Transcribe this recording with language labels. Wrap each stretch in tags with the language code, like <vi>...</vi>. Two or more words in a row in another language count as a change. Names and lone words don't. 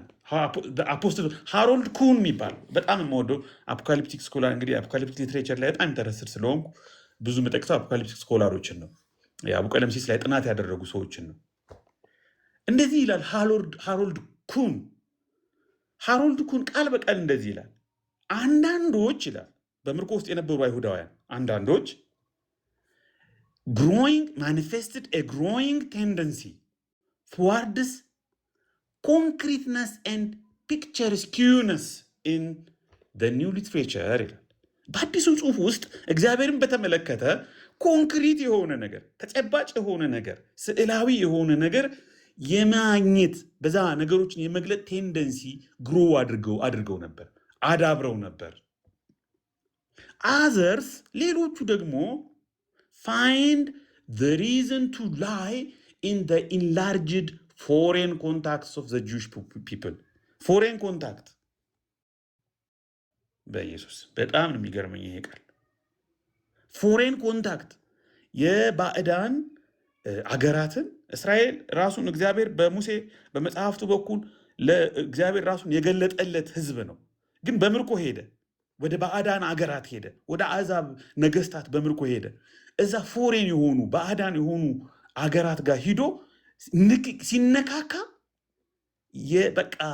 <am>አፖስትል ሃሮልድ ኩን የሚባለው በጣም የምወደው</am> <en>apocalyptic scholar፣</en> <am>እንግዲህ</am> <en>apocalyptic literature</en> <am>ላይ በጣም ኢንተረስትድ ስለሆንኩ ብዙ የምጠቅሰው</am> <en>apocalyptic scholars</en> <am>ነው። የአቡቀለምሲስ ላይ ጥናት ያደረጉ ሰዎችን ነው። እንደዚህ ይላል ሃሮልድ ኩን። ሃሮልድ ኩን ቃል በቃል እንደዚህ ይላል። አንዳንዶች ይላል በምርኮ ውስጥ የነበሩ አይሁዳውያን አንዳንዶች</am> <en>manifested a growing tendency towards concreteness and picturesqueness in the new literature</en> <am>ይላል። በአዲሱ ጽሑፍ ውስጥ እግዚአብሔርን በተመለከተ ኮንክሪት የሆነ ነገር፣ ተጨባጭ የሆነ ነገር፣ ስዕላዊ የሆነ ነገር የማግኘት በዛ ነገሮችን የመግለጥ</am> <en>tendency grow</en> <am>አድርገው ነበር፣ አዳብረው ነበር።</am> <en>አዘርስ</en> <am>ሌሎቹ ደግሞ</am> <en>find the reason to lie in the enlarged foreign contacts of the Jewish people. foreign contact</en> <am>በኢየሱስ በጣም ነው የሚገርመኝ ይሄ ቃል</am> <en>foreign contact።</en> <am>የባዕዳን አገራትን እስራኤል ራሱን እግዚአብሔር በሙሴ በመጽሐፍቱ በኩል ለእግዚአብሔር ራሱን የገለጠለት ህዝብ ነው። ግን በምርኮ ሄደ፣ ወደ ባዕዳን አገራት ሄደ፣ ወደ አሕዛብ ነገስታት በምርኮ ሄደ። እዛ ፎሬን የሆኑ ባዕዳን የሆኑ አገራት ጋር ሂዶ ሲነካካ በቃ</am>